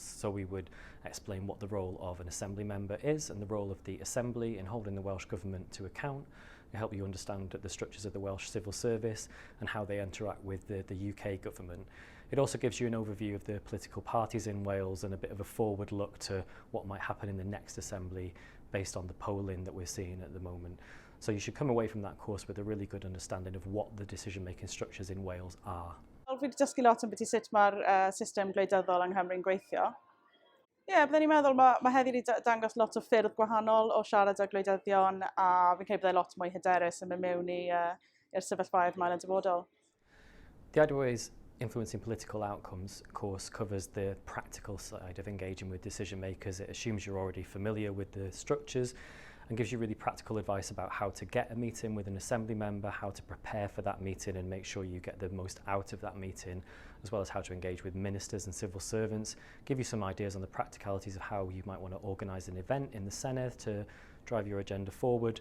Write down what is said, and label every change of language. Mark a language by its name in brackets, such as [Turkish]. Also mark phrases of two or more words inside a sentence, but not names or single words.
[English] So we would explain what the role of an Assembly member is and the role of the Assembly in holding the Welsh Government to account, and help you understand the structures of the Welsh civil service and how they interact with the UK government. It also gives you an overview of the political parties in Wales and a bit of a forward look to what might happen in the next Assembly based on the polling that we're seeing at the moment. So you should come away from that course with a really good understanding of what the decision-making structures in Wales are. [Welsh] Fi wedi dysgu lot am beth i sut mae'r system gwleidyddol yng Nghymru'n gweithio. Byddwn i'n meddwl mae heddi wedi dangos lot o ffyrdd gwahanol o siarad â gwleidyddion, a fi'n credu byddai lot mwy hyderus yn mynd mewn i'r sefyllfaoedd yma yn y dyfodol. [English] The IWA's Influencing Political Outcomes course covers the practical side of engaging with decision makers. It assumes you're already familiar with the structures and gives you really practical advice about how to get a meeting with an Assembly member, how to prepare for that meeting and make sure you get the most out of that meeting, as well as how to engage with ministers and civil servants, give you some ideas on the practicalities of how you might want to organise an event in the Senedd to drive your agenda forward.